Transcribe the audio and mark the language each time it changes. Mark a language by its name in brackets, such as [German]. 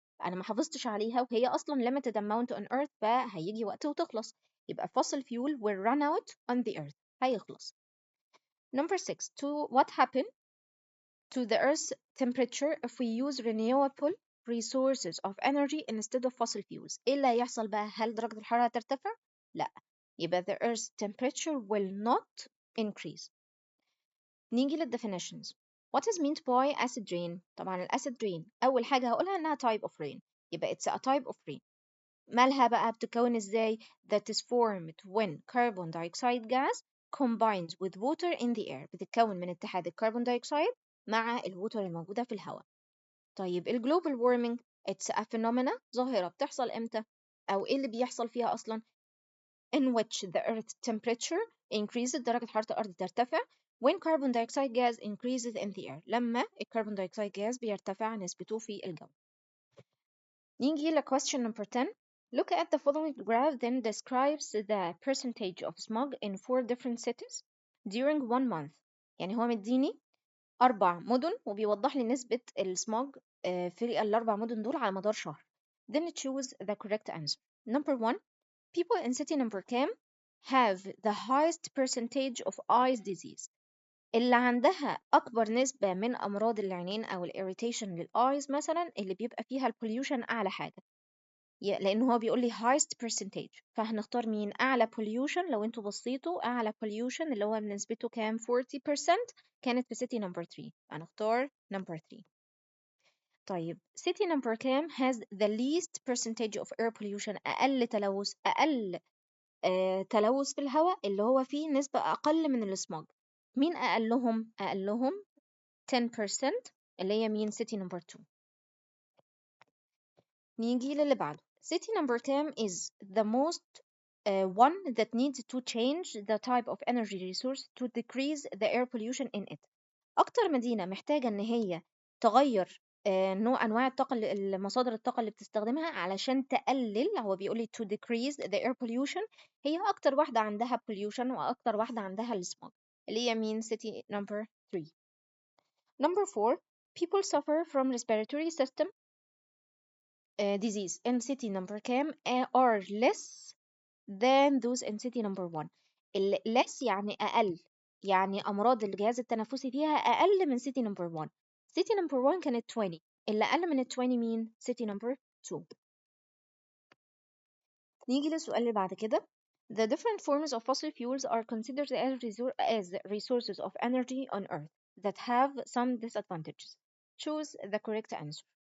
[Arabic] انا ما حافظتش عليها وهي اصلا [English] limited amount on earth، [Arabic] فهيجي وقت وتخلص. [English] يبقى fossil fuel will run out on the earth، هيخلص. Number 6. What happened to the earth's temperature if we use renewable resources of energy instead of fossil fuels؟ [Arabic] ايه اللي هيحصل بقى؟ هل درجة الحرارة هترتفع؟ لا. [English] يبقى the earth's temperature will not increase. [Arabic] نيجي للدefinitions. [English] What is meant by acid rain؟ طبعا الأسيد rain [Arabic] أول حاجة هقولها إنها [English] type of rain، يبقى it's a type of rain. [Arabic] مالها بقى؟ بتتكون إزاي؟ [English] That is formed when carbon dioxide gas combines with water in the air، [Arabic] بتتكون من اتحاد الكربون دايوكسيد مع الووتر الموجودة في الهواء. طيب [English] global warming it's a phenomena، [Arabic] ظاهرة بتحصل إمتى؟ أو إيه اللي بيحصل فيها أصلا؟ [English] in which the earth temperature increases، [Arabic] درجة حرارة الأرض ترتفع [English] when carbon dioxide gas increases in the air، [Arabic] لما الكربون دايوكسيد gas بيرتفع نسبته في الجو. [English] نيجي ل question number 10. Look at the following graph then describes the percentage of smog in 4 different cities during 1 month. [Arabic] يعني هو مديني 4 مدن وبيوضح لي نسبة السموج في ال4 مدن دول على مدار شهر. [English] Then choose the correct answer. Number 1. [Arabic] People in city number كام [English] have the highest percentage of eyes disease، [Arabic] اللي عندها أكبر نسبة من أمراض العينين أو الإيريتيشن للآيز مثلا، اللي بيبقى فيها البوليوشن أعلى حاجة. لأنه هو بيقول لي [English] highest percentage، [Arabic] فهنختار مين؟ أعلى pollution. لو انتوا بصيتوا أعلى pollution اللي هو نسبته كام؟ 40% كانت في city number 3، هنختار number 3. طيب city number كام [English] has the least percentage of air pollution؟ [Arabic] أقل تلوث، أقل تلوث في الهواء اللي هو فيه نسبة أقل من السموج. مين أقلهم؟ أقلهم 10% اللي هي مين؟ city number 2. نيجي للي بعده. [English] City number 10 is the most one that needs to change the type of energy resource to decrease the air pollution in it. [Arabic] أكتر مدينة محتاجة إن هي تغير نوع أنواع الطاقة مصادر الطاقة اللي بتستخدمها علشان تقلل، هو بيقول لي [English] to decrease the air pollution، [Arabic] هي أكتر واحدة عندها pollution وأكتر واحدة عندها السموج، اللي هي مين؟ city number 3. [English] Number 4, people suffer from respiratory system disease in city number كام are less than those in city number 1. [Arabic] less يعني أقل، يعني أمراض الجهاز التنفسي فيها أقل من city number 1. city number 1 كانت 20، اللي أقل من ال 20 مين؟ city number 2. نيجي للسؤال اللي بعد كده. [English] The different forms of fossil fuels are considered as resources of energy on Earth that have some disadvantages. Choose the correct answer.